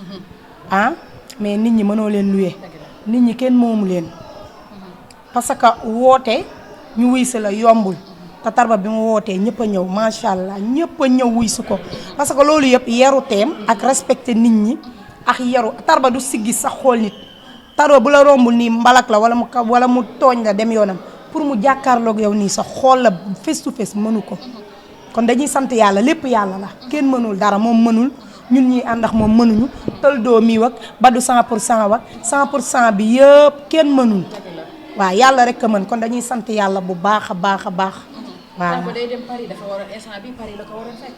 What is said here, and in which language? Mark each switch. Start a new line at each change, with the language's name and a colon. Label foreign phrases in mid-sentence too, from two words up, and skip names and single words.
Wolof: mais nit ñi mënoo leen luye nit ñi kenn moomu leen parce que woote ñu wuy si la yombul te Tarba bi mu wootee ñëpp a ñëw
Arabic: ما شاء الله
Wolof: ñëpp a ñëw wuy si ko
French: parce que
Wolof: loolu yëpp yaru teem ak respecté nit ñi ak yaru Tarba du siggi sax xool nit Tarba bu la rombul nii mbalak la wala mu tooñ la dem yoonam pour mu jàkkaarloog yow nii sax xool la
English: face to face
Wolof: mënu ko kon dañuy sant yàlla lépp yàlla la kenn mënul dara moom mënul ñun ñuy ànd ak moom mënuñu tël doo mii wak ba du 100% wak 100% bi yëpp kenn mënul waaw yàlla rek a mën kon dañuy sant yàlla bu baax a baax a baax waaw Tarba day dem Paris dafa waroon instant bi Paris la ko waroon fekk